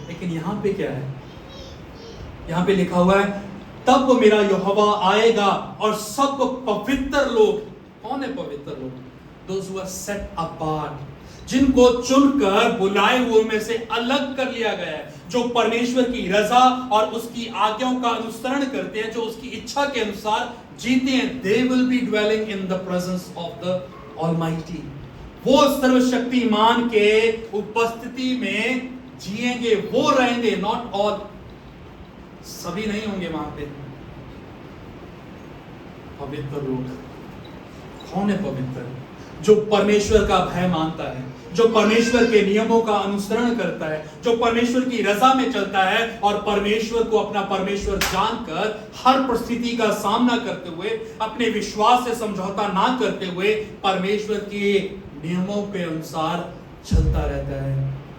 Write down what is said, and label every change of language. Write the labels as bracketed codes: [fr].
[hi] लेकिन यहाँ पे क्या है? यहाँ पे लिखा हुआ है, तब मेरा यहोवा आएगा और सब पवित्र लोग। कौन है पवित्र लोग? [en] Those who are set apart, [hi] जिनको चुनकर बुलाए हुए में से अलग कर लिया गया है, जो परमेश्वर की रजा और उसकी आज्ञाओं का अनुसरण करते हैं, जो उसकी इच्छा के अनुसार जीते हैं। [en] They will be dwelling in the presence of the Almighty, [hi] वो सर्वशक्तिमान के उपस्थिति में जिएंगे, वो रहेंगे। [en] not all, [hi] सभी नहीं होंगे वहां पे। पवित्र लोग। कौन है पवित्र? जो परमेश्वर का भय मानता है, जो परमेश्वर के नियमों का अनुसरण करता है, जो परमेश्वर की रजा में चलता है और परमेश्वर को अपना परमेश्वर जानकर हर परिस्थिति का सामना करते हुए, अपने विश्वास से समझौता ना करते हुए परमेश्वर के नियमों के अनुसार चलता रहता है।